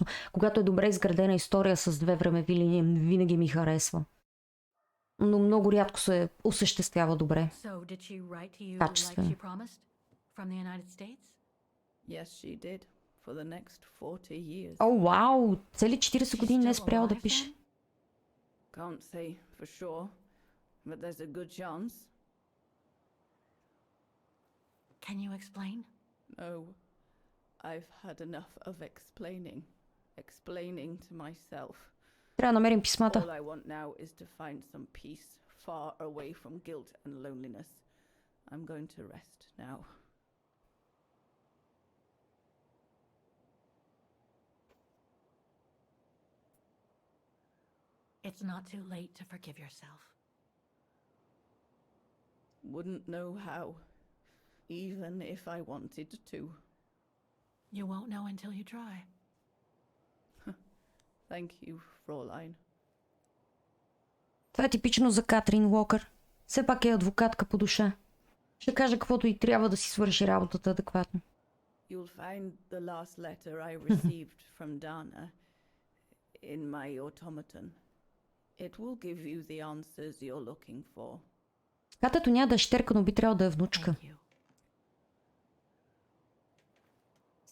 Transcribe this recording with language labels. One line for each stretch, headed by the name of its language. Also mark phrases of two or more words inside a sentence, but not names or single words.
Bulgarian: Когато е добре изградена история с две времеви линии, винаги ми харесва. Но много рядко се осъществява добре. Качествено. О, вау! Цели 40 години не е спрял да пише.
English: Can't say for sure, but there's a good chance. Can you explain? No. I've had enough of explaining to myself.
Bulgarian: Трябва да намерим писмата.
English: All I want now is to find some peace far away from guilt and loneliness. I'm going to rest now. It's not too late to forgive yourself. Wouldn't know how, even if I wanted to. You won't know until you try. Thank you, Fräulein.
Bulgarian: Това е типично за Катрин Уокър. Все пак е адвокатка по душа. Ще каже каквото и трябва да си свърши работата адекватно.
English: You'll find the last letter I received from Dana in my automaton. It will give you the answers you're looking for.
Bulgarian: Катето няма да е щерка, но би трябвало да е внучка.